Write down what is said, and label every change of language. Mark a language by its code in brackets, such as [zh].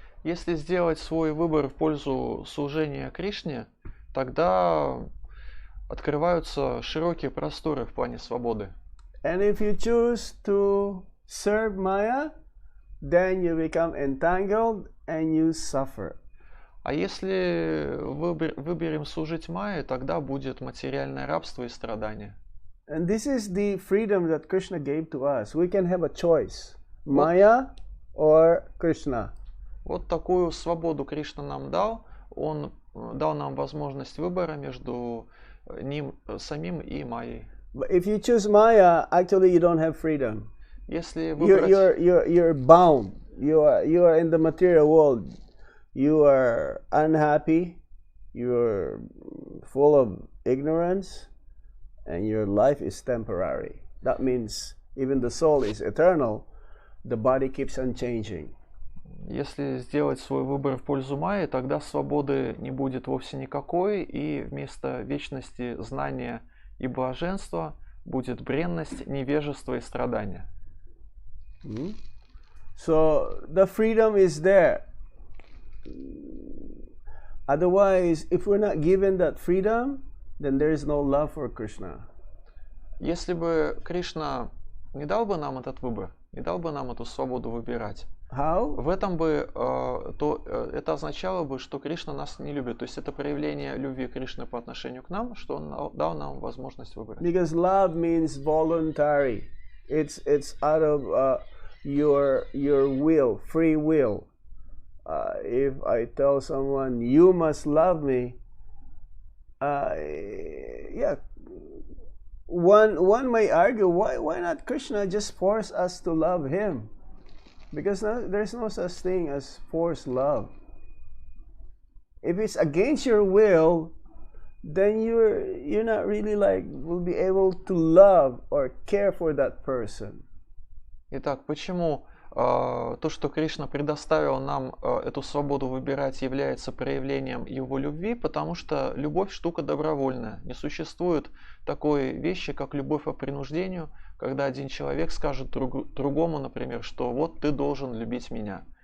[ru] Если сделать свой выбор в пользу служения Кришне, тогда открываются широкие просторы в плане свободы. [en] And if you choose to serve Maya, then you become entangled and you suffer. [ru] А если выберем служить Майе, тогда будет материальное рабство и страдание. [en] And this is the freedom that Krishna gave to us. We can have a choice, Maya or Krishna. [ru] Вот такую свободу Кришна нам дал. Он дал нам возможность выбора между ним самим и Майей. [en] But if you choose Maya, actually you don't have freedom. [ru] Если выбрать... [en] You're bound. You are in the material world. You are unhappy. You're full of ignorance, and your life is temporary. That means even the soul is eternal. The body keeps on changing. [ru] Если сделать свой выбор в пользу Майи, тогда свободы не будет вовсе никакой, и вместо вечности знания и блаженства будет бренность, невежество и страдания. [en] So the freedom is there. Otherwise, if we're not given that freedom, then there is no love for Krishna. [ru] Если бы Кришна не дал бы нам этот выбор, не дал бы нам эту свободу выбирать, [en] How? [ru] в этом бы, это означало бы, что Кришна нас не любит. То есть это проявление любви Кришны по отношению к нам, что Он дал нам возможность выбрать. [en] Because love means voluntary. It's out of your will, free will. If I tell someone you must love me, yeah, one may argue why not Krishna just force us to love him? Because there's no such thing as forced love. If it's against your will, then you're not really will be able to love or care for that person. [ru] Итак, почему то, что Кришна предоставил нам эту свободу выбирать, является проявлением Его любви? Потому что любовь штука добровольная. Не существует такой вещи, как любовь по принуждению, когда один человек скажет другому, например, что вот ты должен любить меня.